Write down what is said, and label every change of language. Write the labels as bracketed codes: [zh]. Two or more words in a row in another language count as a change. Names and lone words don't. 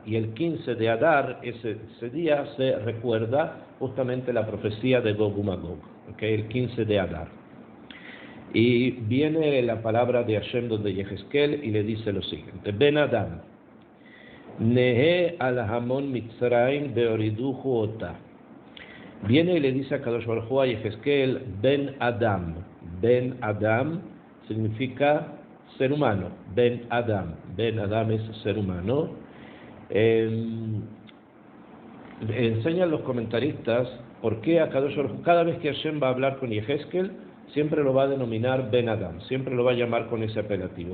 [es] Y el 15 de Adar, ese día se recuerda justamente la profecía de Gog y Magog, ¿okay? El 15 de Adar. Y viene la palabra de Hashem donde Yehezkel y le dice lo siguiente: [he] בן אדם נהה על המון מצרים והורדהו אותה. [es] Viene y le dice a [he] קדוש ברוך הוא [es] a Yehezkel, [he] בן אדם. בן אדם [es] significa ser humano. [he] בן אדם. בן אדם [es] es ser humano. Enseñan los comentaristas por qué a [he] קדוש ברוך הוא, [es] cada vez que Hashem va a hablar con Yehezkel, siempre lo va a denominar [he] בן אדם, [es] siempre lo va a llamar con ese apelativo.